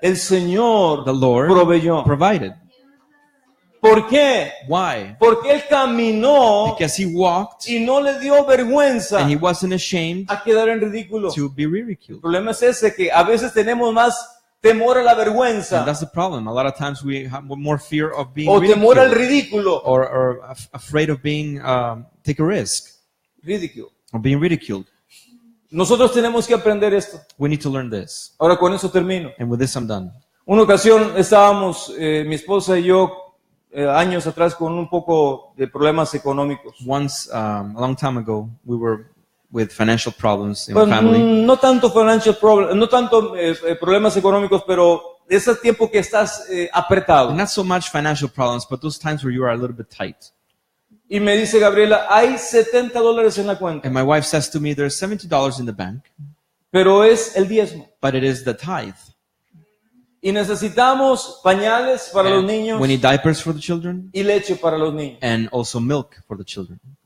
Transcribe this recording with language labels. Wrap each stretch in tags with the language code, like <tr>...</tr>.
<es>el Señor</es> <en>the Lord</en> <es>proveyó.</es> <en>provided.</en> <es>¿Por qué?</es> <en>Why?</en> <es>Porque él caminó</es> <en>Because he walked</en> <es>y no le dio vergüenza</es> <en>and he wasn't ashamed</en> <es>a quedar en ridículo.</es> <en>to be</en> <es>El</es> <en>ridiculed.</en> <es>problema es ese, que a veces tenemos más temor a la</es> <en>And</en> <es>vergüenza</es> <en>that's the problem. A lot of times we have more fear of being</en> <es>o temor al</es> <en>ridiculed</en> <es>ridículo.</es> <en>or afraid of being, take a risk</en> <es>Ridículo.</es> <en>or being ridiculed.</en> <es>Nosotros tenemos que aprender esto.</es> <en>We need to learn this.</en> <es>Ahora con eso termino.</es> <en>And with this, I'm done.</en> <es>Una ocasión estábamos, mi esposa y yo, años atrás, con un poco de problemas económicos.</es> <en>Once, a long time ago, we were with financial problems in</en> <es>Pues,</es> <en>the family.</en> <es>no tanto</es> <en>financial problem,</en> <es>no tanto problemas económicos, pero ese tiempo que estás apretado.</es> <en>Not so much financial problems, but those times where you are a little bit tight.</en> <es>Y me dice Gabriela, hay $70 en la cuenta,</es> <en>And my wife says to me, there's $70 in the bank,</en> <es>pero es el diezmo.</es> <en>but it is the tithe.</en> <es>Y necesitamos pañales para los niños</es> <en>We need diapers for the children</en> <es>y leche para los niños.</es> <en>and also milk for the children.</en>